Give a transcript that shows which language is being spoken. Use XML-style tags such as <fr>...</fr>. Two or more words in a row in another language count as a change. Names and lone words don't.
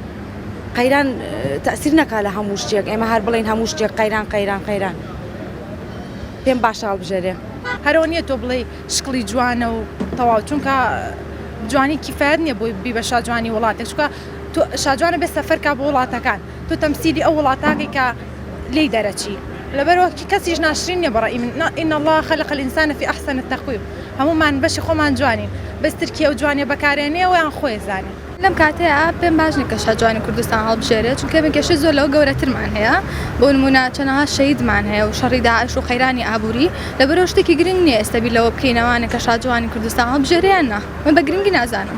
<ckb>قەیران تەسیر نەکا لە هەموو شتێک ئێمە هەر بڵین هەموو شتێک قەیران قەیران قەیران پێم باشە هەڵبژێرێ. هەرەوە نییە تۆ بڵێ شکڵی جوانە و تەواو چونکە جوانی کیفاەت نییە بۆی بی بە شاجوانی وڵاتێک چونکە تۆ شاجوانە بێ سەفەرکە بۆ وڵاتەکان تۆ تەمسیلی ئەو وڵاتاکەی کە لێی دەرەچی لەبەرەوە کەسیش ناشرین نیە بەڕای من</ckb> <ar>ئین الله خلق الإنسان في أحسن التقويم</ar> <ckb>هەمومان بەشی خۆمان جوانین بەس ترکیە و جوانێ بەکارێنێ و یان خۆی زانێ. لەم کاتەیە پێم باش نیکە شاجوانی کوردستان هەڵبژێرێت چونکە بێکێشە زۆر لەو گەورەترمان هەیە بۆ نمونە چەندەها شەهیدمان هەیە و شەڕی داعش و قەیرانی ئابووری لەبەرەوە شتێکی گرنگ نییە ئێستا بیر لەوە بکەینەوانە کە شاجوانی کوردستان هەڵبژێریان نا من بە گرنگی نازانم.</ckb>